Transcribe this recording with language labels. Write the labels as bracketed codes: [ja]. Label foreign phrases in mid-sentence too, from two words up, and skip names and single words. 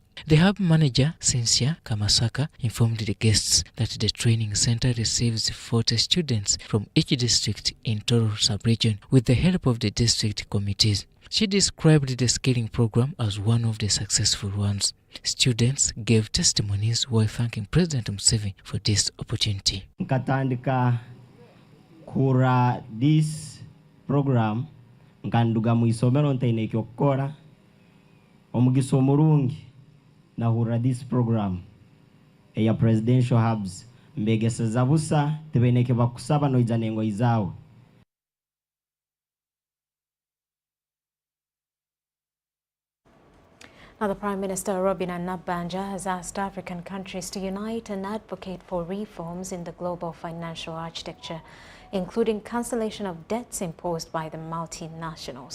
[en] The hub manager, Cynthia Kamasaka, informed the guests that the training center receives 40 students from each district in Toro sub-region with the help of the district committees. She described the scaling program as one of the successful ones. Students gave testimonies while thanking President Museveni for this opportunity. [ttj] Nkatandika kura [en] this program [ttj] nkanduga mu isomero ntaine kyokora omugiso murungi nahura [en] this program [ttj] eya [en] presidential hubs [ttj] mbegeseza busa tebeneke bakusaba no ijanengo izawe. [en] Now, the Prime Minister, Robin Nabanja, has asked African countries to unite and advocate for reforms in the global financial architecture, including cancellation of debts imposed by the multinationals.